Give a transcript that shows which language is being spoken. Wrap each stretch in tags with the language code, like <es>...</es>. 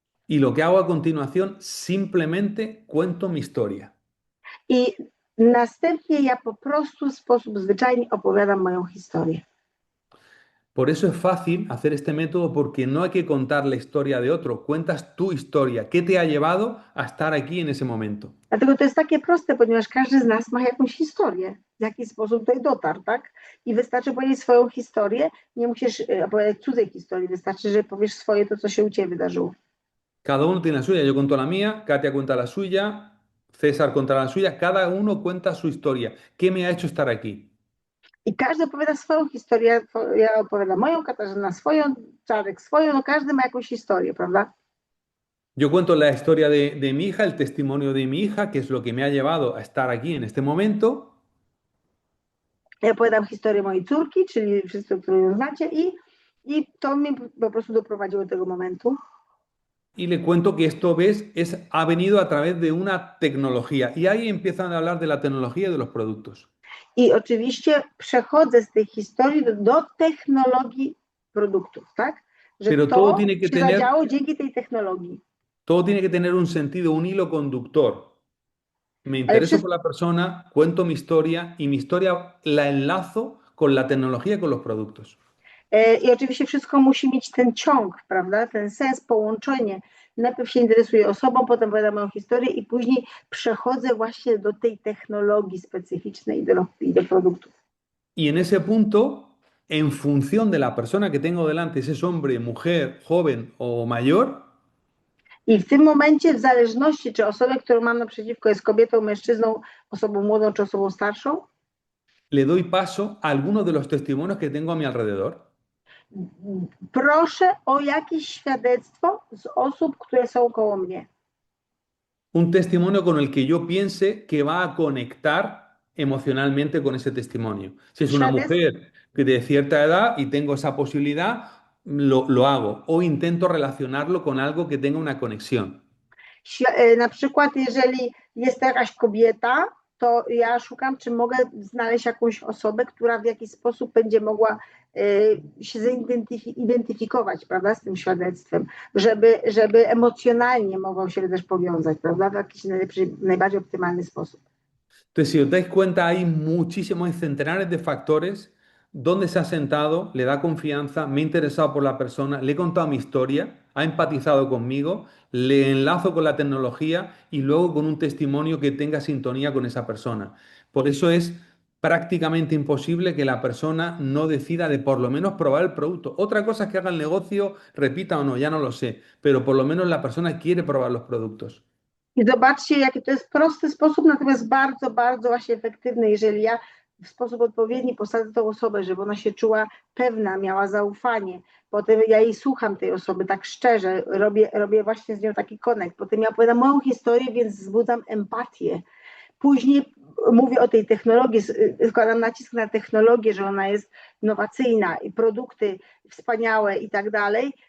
<es>Y lo que hago a continuación, simplemente cuento mi historia.</es> <pl>I następnie ja po prostu w sposób zwyczajny opowiadam moją historię.</pl> <es>Por eso es fácil hacer este método porque no hay que contar la historia de otro, cuentas tu historia, qué te ha llevado a estar aquí en ese momento.</es> <pl>Dlatego to jest takie proste, ponieważ każdy z nas ma jakąś historię, w jaki sposób tutaj dotarł, tak? I wystarczy powiedzieć swoją historię, nie musisz opowiadać cudzej historii, wystarczy, że powiesz swoje, to co się u Ciebie wydarzyło.</pl> <es>Cada uno tiene la suya, yo cuento la mía, Katia cuenta la suya, César cuenta la suya, cada uno cuenta su historia. ¿Qué me ha hecho estar aquí?</es> <pl>I każdy opowiada swoją historię, ja opowiadam moją, Katarzyna swoją, Czarek swoją, no każdy ma jakąś historię, prawda?</pl> <es>Yo cuento la historia de mi hija, el testimonio de mi hija, que es lo que me ha llevado a estar aquí en este momento.</es> <pl>Ja opowiadam historię mojej córki, czyli wszyscy, którzy ją znacie i to mnie po prostu doprowadziło do tego momentu.</pl> <es>Y le cuento que esto, ves, ha venido a través de una tecnología. Y ahí empiezan a hablar de la tecnología y de los productos.</es> <pl>I oczywiście przechodzę z tej historii do technologii produktów, tak? Że</pl> <es>Pero</es> <pl>to</pl> <es>todo tiene que</es> <pl>się</pl> <es>tener-</es> <pl>zadziało dzięki tej technologii.</pl> <es>Todo tiene que tener un sentido, un hilo conductor. Me intereso</es> <pl>wszystko-</pl> <es>por la persona, cuento mi historia y mi historia la enlazo con la tecnología y con los productos.</es> <pl>I oczywiście wszystko musi mieć ten ciąg, prawda? Ten sens, połączenie. Najpierw się interesuję osobą, potem opowiadam moją historię i później przechodzę właśnie do tej technologii specyficznej i do produktów.</pl> <es>Y en ese punto, en función de la persona que tengo delante, si es hombre, mujer, joven o mayor,</es> <pl>I w tym momencie, w zależności, czy osobę, którą mam naprzeciwko jest kobietą, mężczyzną, osobą młodą czy osobą starszą,</pl> <es>le doy paso a algunos de los testimonios que tengo a mi alrededor.</es> <pl>proszę o jakieś świadectwo z osób, które są koło mnie.</pl> <es>Un testimonio con el que yo piense que va a conectar emocionalmente con ese testimonio. Si es una ¿Sabes? mujer que de cierta edad y tengo esa posibilidad, lo hago. O intento relacionarlo con algo que tenga una conexión.</es> <pl>Na przykład, jeżeli jest to jakaś kobieta, to ja szukam, czy mogę znaleźć jakąś osobę, która w jakiś sposób będzie mogła się zidentyfikować, prawda, z tym świadectwem, żeby emocjonalnie mogą się też powiązać, prawda, w jakiś najbardziej optymalny sposób.</pl> <es>Entonces, si os dais cuenta, hay muchísimos, hay centenares de factores donde se ha sentado, le da confianza, me he interesado por la persona, le he contado mi historia, ha empatizado conmigo, le enlazo con la tecnología y luego con un testimonio que tenga sintonía con esa persona. Por eso es prácticamente imposible que la persona no decida de por lo menos probar el producto. Otra cosa es que haga el negocio, repita o no, ya no lo sé, pero por lo menos la persona quiere probar los productos.</es> <pl>I zobaczcie, jaki to jest prosty sposób, natomiast bardzo, bardzo właśnie efektywny, jeżeli ja w sposób odpowiedni posadzę tą osobę, żeby ona się czuła pewna, miała zaufanie. Potem ja jej słucham tej osoby tak szczerze, robię właśnie z nią taki konekt. Potem ja opowiadam moją historię, więc wzbudzam empatię. Później mówię o tej technologii, składam nacisk na technologię, że ona jest innowacyjna i produkty wspaniałe i tak dalej.</pl>